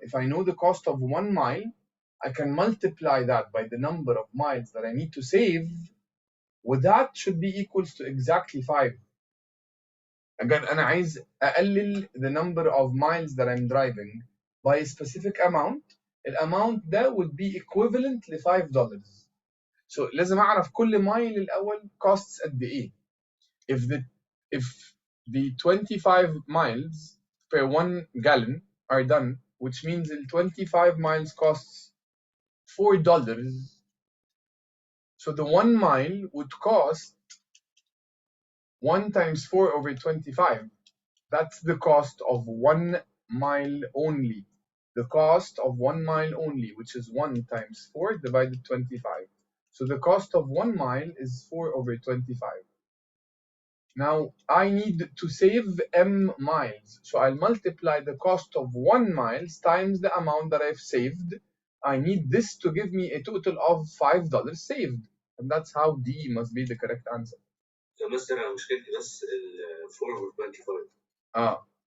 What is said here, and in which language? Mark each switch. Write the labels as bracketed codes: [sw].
[en] If I know the cost of 1 mile, I can multiply that by the number of miles that I need to save. Well, that should be equals to exactly 5. Again, [ar] أنا عايز أقلل [en] the number of miles that I'm driving by a specific amount. الامount ده would be equivalent ل $5. [ar] So لازم أعرف كل مايل الأول costs قد إيه. [en] If the 25 miles per 1 gallon are done, which means the 25 miles costs $4. So the 1 mile would cost 1 times 4 over 25. That's the cost of 1 mile only. The cost of 1 mile only, which is 1 times 4 divided 25. So the cost of 1 mile is 4 over 25. Now I need to save m miles. So I'll multiply the cost of 1 mile times the amount that I've saved. I need this to give me a total of $5 saved. And that's how D must be the correct answer. [ar] يا مستر انا مشكلتي بس ال [en] 4 over 25.